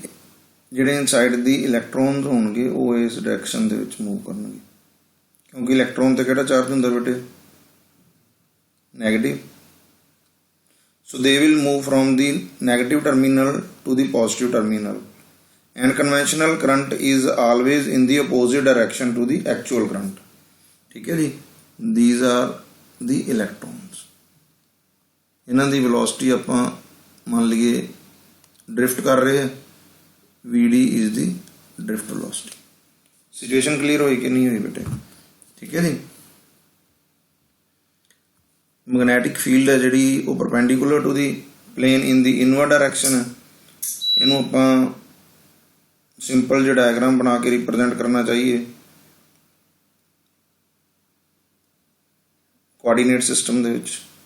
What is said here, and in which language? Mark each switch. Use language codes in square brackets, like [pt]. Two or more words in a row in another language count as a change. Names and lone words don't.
[pa] ਜਿਹੜੇ ਇਨਸਾਈਡ ਦੀ ਇਲੈਕਟ੍ਰੋਨਸ ਹੋਣਗੇ ਉਹ ਇਸ ਡਾਇਰੈਕਸ਼ਨ ਦੇ ਵਿੱਚ ਮੂਵ ਕਰਨਗੇ, ਕਿਉਂਕਿ ਇਲੈਕਟ੍ਰੋਨ ਤੇ ਕਿਹੜਾ ਚਾਰਜ ਹੁੰਦਾ ਬੇਟੇ? [en] Negative. So they will move from the negative terminal to the positive terminal, and conventional current is always in the opposite direction to the actual current। [pa] ਠੀਕ ਹੈ ਜੀ। [en] these are the electrons। [pa] ਇਹਨਾਂ ਦੀ velocity ਆਪਾਂ ਮੰਨ ਲਈਏ ਡ੍ਰਿਫਟ ਕਰ ਰਹੇ ਹਾਂ, [en] Vd is the drift velocity। situation clear [pa] ਹੋਈ ਕਿ ਨਹੀਂ ਹੋਈ ਬੇਟੇ? ਠੀਕ ਹੈ ਜੀ। [en] magnetic field [pa] ਹੈ ਜਿਹੜੀ ਉਹ [en] perpendicular to the plane in the inward direction ਹੈ। [pa] ਇਹਨੂੰ ਆਪਾਂ ਸਿੰਪਲ ਜਿਹਾ ਡਾਇਗਰਾਮ ਬਣਾ ਕੇ ਰਿਪਰਜੈਂਟ ਕਰਨਾ ਚਾਹੀਏ [en] coordinate system [pa] ਦੇ ਵਿੱਚ।